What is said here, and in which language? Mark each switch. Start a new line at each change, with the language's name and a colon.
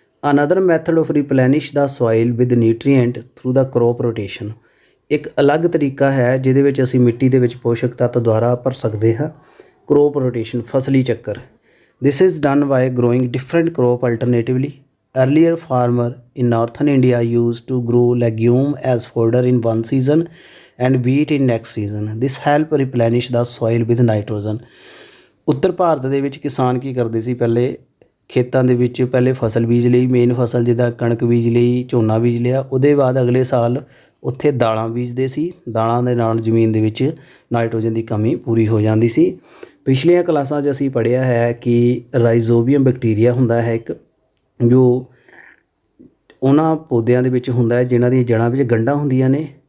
English: Another method of replenish the soil with nutrient through the crop rotation.
Punjabi: ਇੱਕ ਅਲੱਗ ਤਰੀਕਾ ਹੈ ਜਿਹਦੇ ਵਿੱਚ ਅਸੀਂ ਮਿੱਟੀ ਦੇ ਵਿੱਚ ਪੋਸ਼ਕ ਤੱਤ ਦੁਆਰਾ ਭਰ ਸਕਦੇ ਹਾਂ।
English: crop rotation,
Punjabi: ਫਸਲੀ ਚੱਕਰ।
English: This is done by growing different crop alternatively. Earlier farmer in northern India used to grow legume as fodder in one season and wheat in next season. This help replenish the soil with nitrogen.
Punjabi: ਉੱਤਰ ਭਾਰਤ ਦੇ ਵਿੱਚ ਕਿਸਾਨ ਕੀ ਕਰਦੇ ਸੀ, ਪਹਿਲੇ ਖੇਤਾਂ ਦੇ ਵਿੱਚ ਪਹਿਲੇ ਫਸਲ ਬੀਜ ਲਈ, ਮੇਨ ਫਸਲ ਜਿੱਦਾਂ ਕਣਕ ਬੀਜ ਲਈ, ਝੋਨਾ ਬੀਜ ਲਿਆ, ਉਹਦੇ ਬਾਅਦ ਅਗਲੇ ਸਾਲ ਉੱਥੇ ਦਾਲਾਂ ਬੀਜਦੇ ਸੀ। ਦਾਲਾਂ ਦੇ ਨਾਲ ਜ਼ਮੀਨ ਦੇ ਵਿੱਚ ਨਾਈਟ੍ਰੋਜਨ ਦੀ ਕਮੀ ਪੂਰੀ ਹੋ ਜਾਂਦੀ ਸੀ। ਪਿਛਲੀਆਂ ਕਲਾਸਾਂ 'ਚ ਅਸੀਂ ਪੜ੍ਹਿਆ ਹੈ ਕਿ ਰਾਈਜ਼ੋਬੀਅਮ ਬੈਕਟੀਰੀਆ ਹੁੰਦਾ ਹੈ ਇੱਕ, ਜੋ ਉਹਨਾਂ ਪੌਦਿਆਂ ਦੇ ਵਿੱਚ ਹੁੰਦਾ ਹੈ ਜਿਨ੍ਹਾਂ ਦੀਆਂ ਜੜ੍ਹਾਂ ਵਿੱਚ ਗੰਢਾਂ ਹੁੰਦੀਆਂ ਨੇ।